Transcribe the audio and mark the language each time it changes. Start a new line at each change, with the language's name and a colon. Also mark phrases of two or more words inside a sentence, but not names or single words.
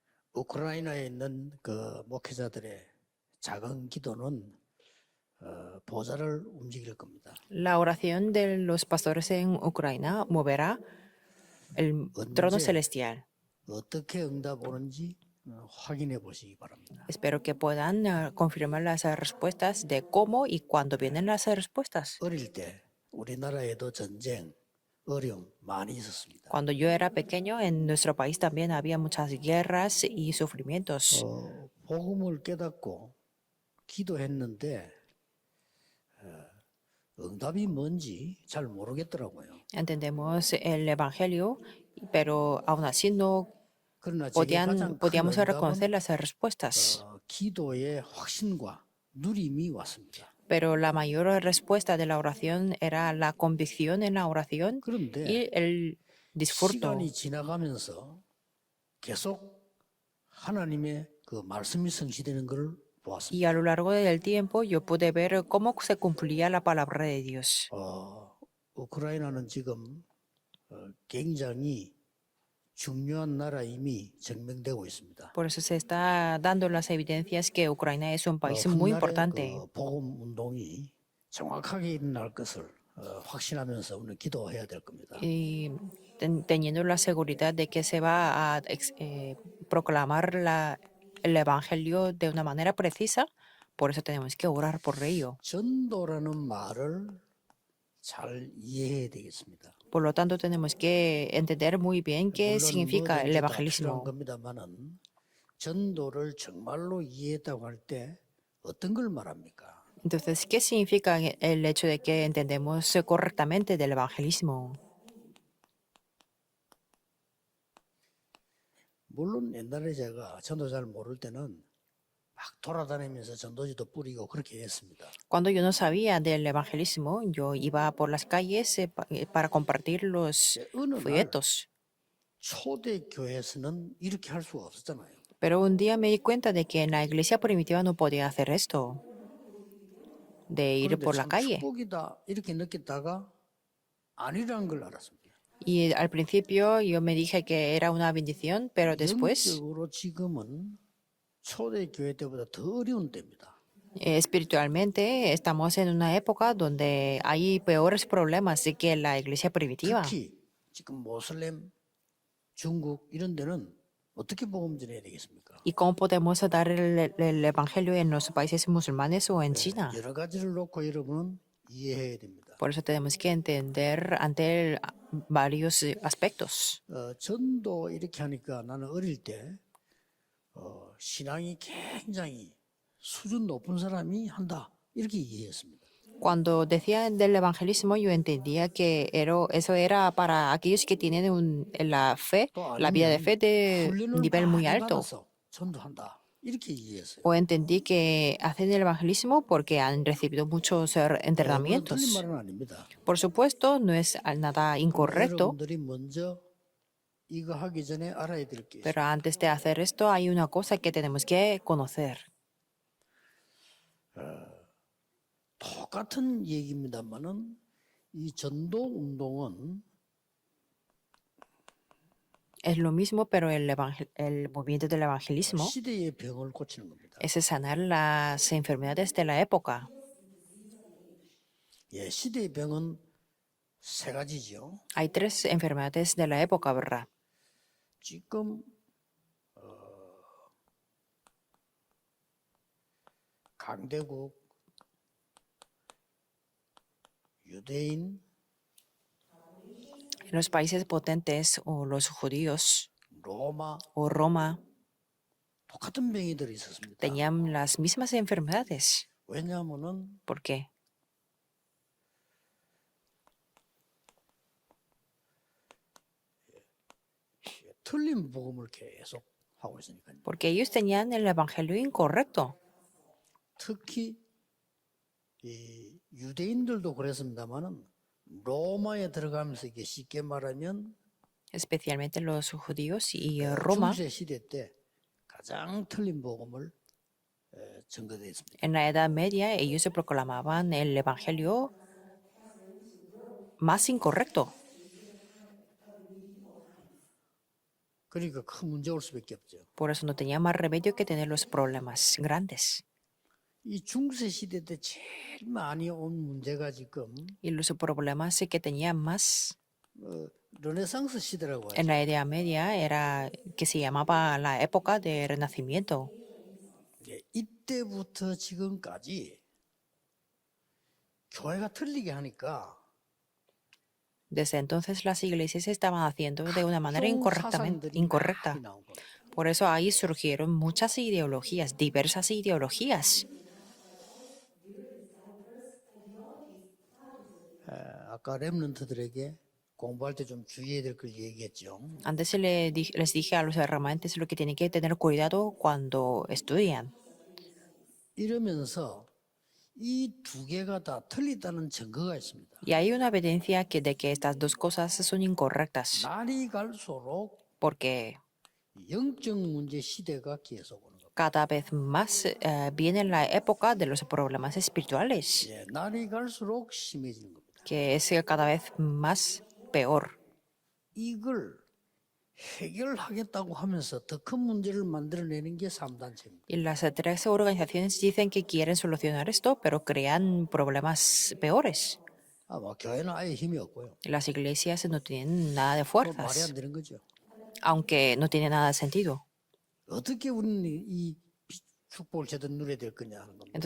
Korean: 우크라이나에 있는 그 목회자들의 작은 기도는 보좌를 움직일 겁니다.
Spanish: La oración de los pastores en Ucrania moverá el trono
Korean: 언제
Spanish: celestial.
Korean: 어떻게 응답 오는지 확인해 보시기 바랍니다.
Spanish: Espero que puedan confirmar las respuestas de cómo y cuándo vienen las respuestas.
Korean: 어릴 때 우리나라에도 전쟁, 어려움 많이 있었습니다.
Spanish: Cuando yo era pequeño, en nuestro país también había muchas guerras y sufrimientos.
Korean: 복음을 깨닫고 기도했는데 응답이 뭔지 잘 모르겠더라고요.
Spanish: Entendemos el Evangelio, pero aún así no
Korean: 그러나 제게 가장 큰
Spanish: podíamos
Korean: 응답은
Spanish: reconocer las respuestas.
Korean: 기도의 확신과 누림이 왔습니다.
Spanish: Pero la mayor respuesta de la oración era la convicción en la oración
Korean: 그런데
Spanish: y el disfruto.
Korean: 시간이 지나가면서 계속 하나님의 그 말씀이 성취되는 것을 보았습니다.
Spanish: Y a lo largo del tiempo yo pude ver cómo se cumplía la palabra de Dios.
Korean: 우크라이나는 지금 굉장히 중요한 나라임이 증명되고 있습니다.
Spanish: Por eso se está dando las evidencias que Ucrania es un país muy
Korean: 훗날에
Spanish: importante.
Korean: 그 복음 운동이 정확하게 일어날 것을 확신하면서 오늘 기도해야 될 겁니다.
Spanish: Y teniendo la seguridad de que se va a proclamar el Evangelio de una manera precisa, por eso tenemos que orar por ello.
Korean: 전도라는 말을 잘 이해해야 되겠습니다.
Spanish: Por lo tanto, tenemos que entender muy bien qué
Korean: 물론
Spanish: significa el
Korean: 뭐든지 다 필요한
Spanish: evangelismo.
Korean: 겁니다만은 전도를 정말로 이해했다고 할 때 어떤 걸 말합니까?
Spanish: Entonces, ¿qué significa el hecho de que entendemos correctamente del evangelismo?
Korean: 물론 옛날에 제가 전도 잘 모를 때는 막 돌아다니면서 전도지도 뿌리고 그렇게 했습니다.
Spanish: Cuando yo no sabía del evangelismo, yo iba por las calles para compartir los
Korean: 어느 날
Spanish: folletos.
Korean: 초대 교회에서는 이렇게 할 수가 없었잖아요.
Spanish: Pero un día me di cuenta de que en la iglesia primitiva no podía hacer esto, de ir
Korean: 그런데
Spanish: por la
Korean: 참
Spanish: calle.
Korean: 축복이다 이렇게 느꼈다가 아니라는 걸 알았습니다.
Spanish: Y al principio yo me dije que era una bendición, pero después,
Korean: 영적으로 지금은 초대 교회 때보다 더 어려운 때입니다.
Spanish: espiritualmente, estamos en una época donde hay peores problemas que la iglesia primitiva.
Korean: 특히 지금 모슬렘, 중국 이런 데는 어떻게 복음 전해야 되겠습니까?
Spanish: ¿Y cómo podemos dar el evangelio en los países musulmanes o en China?
Korean: 여러 가지를 놓고 여러분은 이해해야 됩니다.
Spanish: Por eso tenemos que entender ante varios aspectos.
Korean: 전도 이렇게 하니까 나는 어릴 때 신앙이 굉장히 수준 높은 사람이 한다 이렇게 이해했습니다.
Spanish: Cuando decían del evangelismo, yo entendía que eso era para aquellos que tienen la fe,
Korean: 또
Spanish: la vida de
Korean: 아니면
Spanish: fe de
Korean: 훈련을
Spanish: nivel muy
Korean: 많이
Spanish: alto.
Korean: 받아서 전도한다 이렇게 이해했어요.
Spanish: O entendí que hacen el evangelismo porque han recibido muchos
Korean: 물론 틀린
Spanish: entrenamientos.
Korean: 말은 아닙니다.
Spanish: Por supuesto, no es nada incorrecto,
Korean: 여러분들이 먼저 이거 하기 전에 알아야 될 게 있어요.
Spanish: pero antes de hacer esto hay una cosa que tenemos que conocer.
Korean: 똑같은 얘기입니다만은 이 전도 운동은
Spanish: Es lo mismo, pero el movimiento del evangelismo
Korean: 시대의 병을 고치는 겁니다.
Spanish: es sanar las enfermedades de la época.
Korean: 예, 시대의 병은 세 가지죠.
Spanish: Hay tres enfermedades de la época, ¿verdad?
Korean: 지금 강대국, 유대인,
Spanish: En los países potentes o los judíos
Korean: 로마
Spanish: o Roma
Korean: 똑같은 병이들이 있었습니다.
Spanish: tenían las mismas enfermedades.
Korean: 왜냐하면은
Spanish: ¿Por qué?
Korean: 틀린 복음을 계속 하고 있으니까요.
Spanish: Porque ellos tenían el evangelio incorrecto.
Korean: 특히 이 유대인들도 그랬습니다만은 로마에 들어가면서 이게 쉽게 말하면
Spanish: Especialmente los judíos y Roma.
Korean: 중세 시대 때 가장 틀린 복음을 전거됐습니다.
Spanish: En la Edad Media ellos se proclamaban el evangelio más incorrecto.
Korean: 그러니까 큰 문제 올 수밖에 없죠.
Spanish: Por eso no tenía más remedio que tener los problemas grandes.
Korean: 이 중세 시대 때 제일 많이 온 문제가 지금
Spanish: Y los problemas que tenía más
Korean: 르네상스 시대라고
Spanish: en
Korean: 하죠.
Spanish: la Edad Media era que se llamaba la época de Renacimiento.
Korean: 예, 이때부터 지금까지 교회가 틀리게 하니까
Spanish: Desde entonces las iglesias se estaban haciendo de una manera
Korean: 각종 사상들이
Spanish: incorrecta.
Korean: 많이 나온 겁니다.
Spanish: Por eso ahí surgieron muchas ideologías, diversas ideologías.
Korean: 아까 렘넌트들에게 공부할 때 좀 주의해야 될 걸 얘기했죠.
Spanish: Antes les dije a los remanentes lo que tienen que tener cuidado cuando estudian.
Korean: 이러면서 이 두 개가 다 틀리다는 증거가 있습니다.
Spanish: Y hay una evidencia de que estas dos cosas son incorrectas,
Korean: 날이 갈수록
Spanish: porque
Korean: 영적 문제 시대가 계속 오는 겁니다.
Spanish: cada vez más viene la época de los problemas espirituales,
Korean: 예, 날이 갈수록 심해지는 겁니다.
Spanish: que es cada vez más peor.
Korean: 이걸 해결하겠다고 하면서 더 큰 문제를 만들어내는 게 3단체입니다.
Spanish: Y las tres organizaciones dicen que quieren solucionar esto, pero crean problemas peores.
Korean: 교회는 아예 힘이 없고요.
Spanish: Y las iglesias no tienen nada de
Korean: 말이 안
Spanish: fuerzas,
Korean: 되는 거죠.
Spanish: aunque no tiene nada de sentido.
Korean: 어떻게 우리는 이 축복을 제대로 누려야 될 거냐 하는 겁니다.